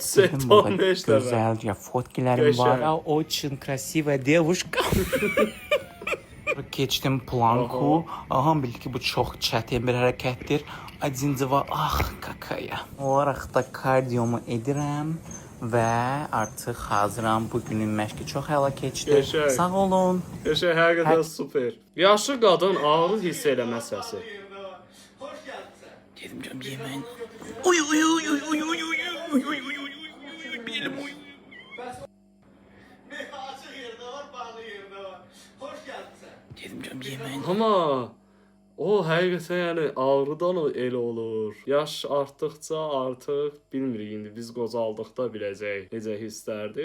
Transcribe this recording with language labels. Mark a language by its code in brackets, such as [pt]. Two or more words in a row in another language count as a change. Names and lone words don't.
[az] çəkdirdim. Burada 15 dəfə. gözəl ya fotkilərim var. Qəşəng. [ru] Очень красивая девушка. [az] Keçdim planku. Aha bil ki bu çox çətin bir hərəkətdir. [ru] 1, 2, ах какая. [az] Olaraq da kardiomu edirəm və artıq hazıram. Bugünün məşqi çox əla keçdi. Qəşəng. Sağ olun. Qəşəng həqiqətən super. Yaşlı qadın ağrı hiss eləmə səsi. Dedim canım yeməyin. Uy uy uy uy uy uy uy uy uy uy belim uy. Dedim canım yeməyin. Amma o həqiqətən yəni ağrıdan o elə olur. Yaş artdıqca artıq bilmirik indi biz qocaldıqda biləcək necə hisslərdir.